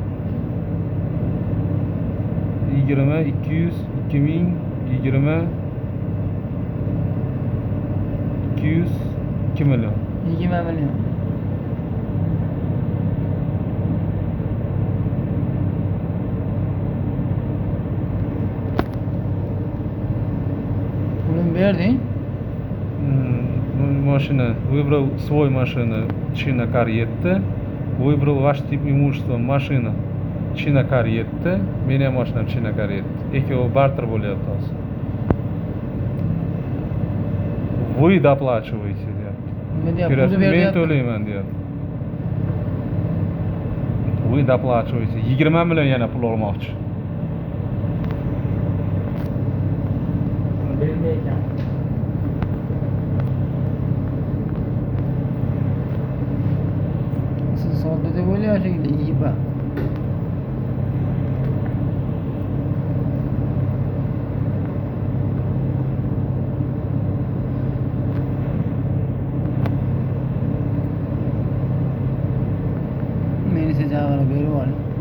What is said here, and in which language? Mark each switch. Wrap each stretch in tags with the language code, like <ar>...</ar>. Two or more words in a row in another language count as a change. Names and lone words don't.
<uz>20, 200, 2000, 20, 200, 2 million. 20 million. Pulni berding?</uz> <ru>Машина. Выбрал свой машину China Car 7. Выбрал ваш тип имущества машина China Car 7.</ru> <uz>Meni ham mashinam China Car 7. Ikkovi barter bo'lyapti hozir.</uz> <ru>Вы доплачиваете deyapti.</ru> <uz>Men to'layman deyapti.</uz> <ru>Вы доплачиваете.</ru> <uz>20 million yana pul olmoqchi. Siz sodda deb o'ylayapsizlar, yiba. Meni siz avvalo berib oling.</uz>